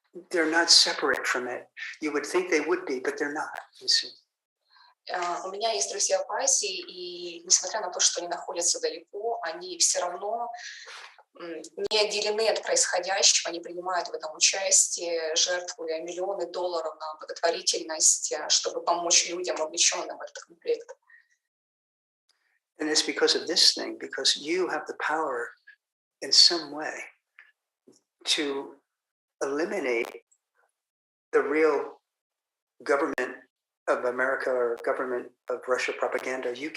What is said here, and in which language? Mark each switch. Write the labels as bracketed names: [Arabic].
[English] They're not separate from it. You would think they would be, but they're not, you see. [Russian] У меня есть друзья в Азии, и несмотря на то, что они находятся далеко, они все равно не отделены от происходящего, они принимают в этом участие, жертвуя миллионы долларов на благотворительность, чтобы помочь людям, вовлеченным в этот конфликт. [English] And it's because of this thing, because you have the power in some way to eliminate the real government of America or government of Russia propaganda.